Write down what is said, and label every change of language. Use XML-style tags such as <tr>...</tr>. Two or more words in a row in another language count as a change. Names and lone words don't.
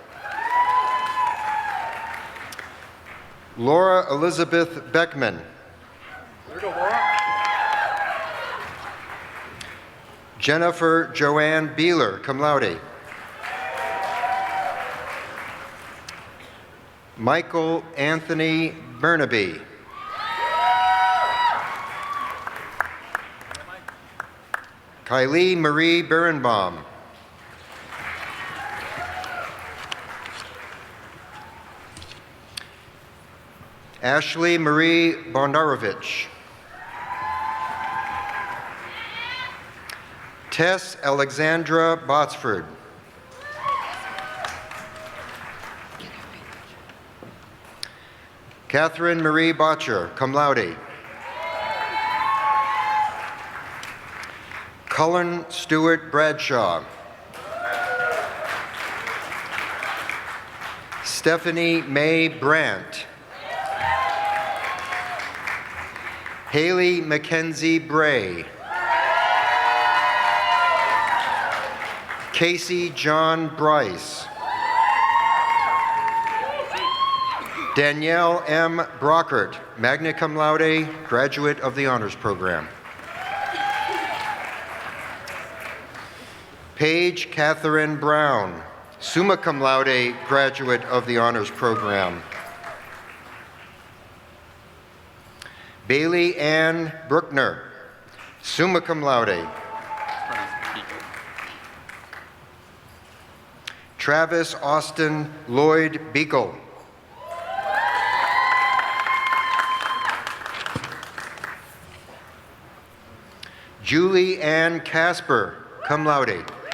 <en>Laura Elizabeth Beckman. Jennifer Joanne Beeler,</en> <la>cum laude.</la> <en>Michael Anthony Burnaby. Kylie Marie Berenbaum. Ashley Marie Bondarovich. Tess Alexandra Botsford. Kathryn Marie Botcher,</en> <la>cum laude.</la> <en>Cullen Stewart Bradshaw. Stephanie Mae Brandt. Haley Mackenzie Bray. Casey John Bryce. Danielle M.</en> <la>Brockert, magna cum laude,</la> <en>graduate of the honors program. Paige Catherine Brown,</en> <la>summa cum laude,</la> <en>graduate of the honors program. Bailey Ann Bruckner,</en> <la>summa cum laude.</la> <en>Travis Austin Lloyd Beagle. Julie Ann Casper,</en> <la>cum laude.</la>